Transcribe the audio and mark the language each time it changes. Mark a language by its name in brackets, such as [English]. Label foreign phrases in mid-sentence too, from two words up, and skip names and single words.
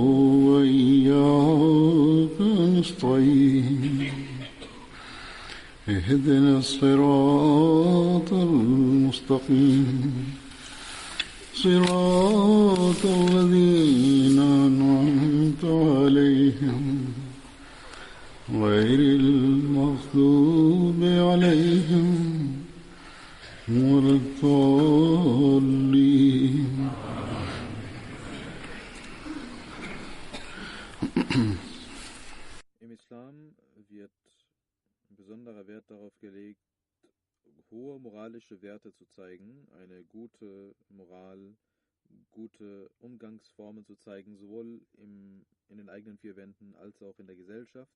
[Arabic] وإياك نستعين اهدنا الصراط المستقيم صراط الذين أنعمت عليهم غير المغضوب عليهم ولا الضالين. [German] Im Islam wird besonderer Wert darauf gelegt, hohe moralische Werte zu zeigen, eine gute Moral, gute Umgangsformen zu zeigen, sowohl in den eigenen vier Wänden als auch in der Gesellschaft.